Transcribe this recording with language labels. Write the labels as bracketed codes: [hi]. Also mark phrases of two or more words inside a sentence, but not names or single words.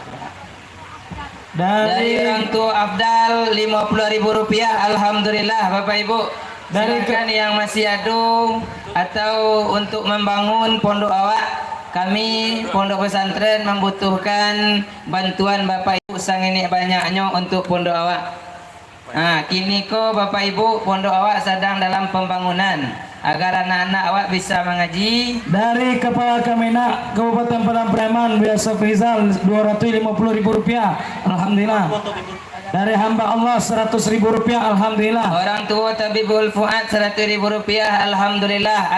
[id] Dari orang tua Abdal 50.000 rupiah, alhamdulillah Bapak Ibu. Silakan yang masih ada atau untuk membangun pondok awak. Kami pondok pesantren membutuhkan bantuan Bapak Ibu sang ini banyaknya untuk pondok awak. Kini ko Bapak Ibu pondok awak sedang dalam pembangunan agar anak-anak awak bisa mengaji. Dari Kepala Kemenak Kabupaten Padang Preman Biasa Frizal 250.000 rupiah, alhamdulillah. Dari hamba Allah 100.000 rupiah, alhamdulillah. Orang tua Tabibul Fuad 100.000 rupiah, alhamdulillah.